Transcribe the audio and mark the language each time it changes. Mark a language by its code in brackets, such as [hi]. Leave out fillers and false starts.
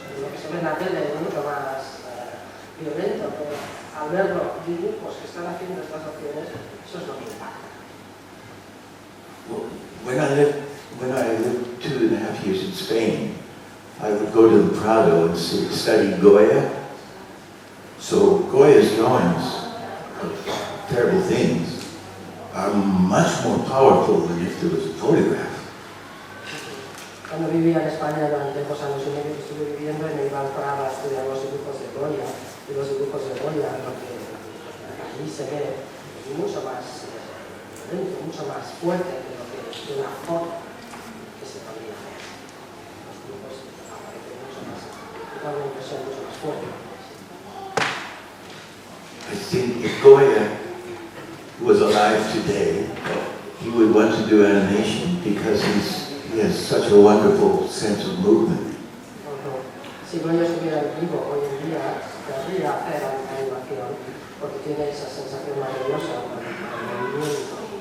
[es] Lo que se ve en la tele es mucho más violento, pero al ver los dibujos que están haciendo estas acciones, eso es lo que impacta. [en] Well, when I lived 2.5 years in Spain, I would go to the Prado and study Goya. So Goya's drawings of terrible things are much more powerful than if there was a photograph. [es] Cuando vivía en España durante 2 años y medio que estuve viviendo, y me iba al Prado a estudiar los dibujos de Goya, y los dibujos de Goya, lo que allí se ve mucho más violento, mucho más fuerte de lo que de una foto que se podría ver. Los dibujos aparecen mucho más, dan una impresión mucho más fuerte. [en] I think if Goya was alive today, he would want to do animation because he has such a wonderful sense of movement. [es] Si Goya estuviera vivo hoy en día, querría hacer animación porque tiene esa sensación maravillosa del movimiento.